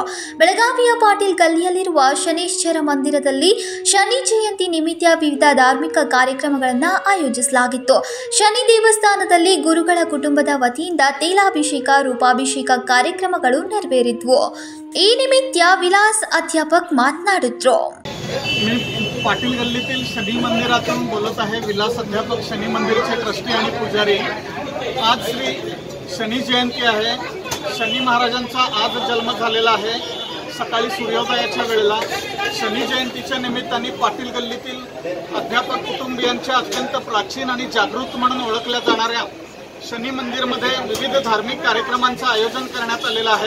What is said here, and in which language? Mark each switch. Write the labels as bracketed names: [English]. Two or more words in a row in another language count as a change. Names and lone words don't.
[Kannada] ಬೆಳಗಾವಿಯ ಪಾಟೀಲ್ ಗಲ್ಲಿಯಲ್ಲಿರುವ ಶನೀಶ್ವರ ಮಂದಿರದಲ್ಲಿ ಶನಿ ಜಯಂತಿ ನಿಮಿತ್ತ ವಿವಿಧ ಧಾರ್ಮಿಕ ಕಾರ್ಯಕ್ರಮಗಳನ್ನು ಆಯೋಜಿಸಲಾಗಿತ್ತು. ಶನಿ ದೇವಸ್ಥಾನದಲ್ಲಿ ಗುರುಗಳ ಕುಟುಂಬದ ವತಿಯಿಂದ ತೈಲಾಭಿಷೇಕ, ರೂಪಾಭಿಷೇಕ ಕಾರ್ಯಕ್ರಮಗಳು ನೆರವೇರಿದ್ವು. ಈ ನಿಮಿತ್ತ ವಿಲಾಸ ಅಧ್ಯಾಪಕ ಮಾತನಾಡಿದ್ರು. [Marathi] मी पाटील गल्लीतील शनी मंदिरातून बोलत आहे. विलास अध्यापक शनी मंदिरचे ट्रस्टी आणि पुजारी. आज श्री शनी जयंती आहे. शनी महाराजांचा आज जन्म झालेला आहे. सकाळी सूर्योदयाच्या वेळेला शनी जयंतीच्या निमित्ताने पाटील गल्लीतील अध्यापक कुटुंबियांच्या अत्यंत प्राचीन आणि जागृत म्हणून ओळखल्या जाणाऱ्या शनी मंदिरमध्ये विविध धार्मिक कार्यक्रमांचं आयोजन करण्यात आलेलं आहे.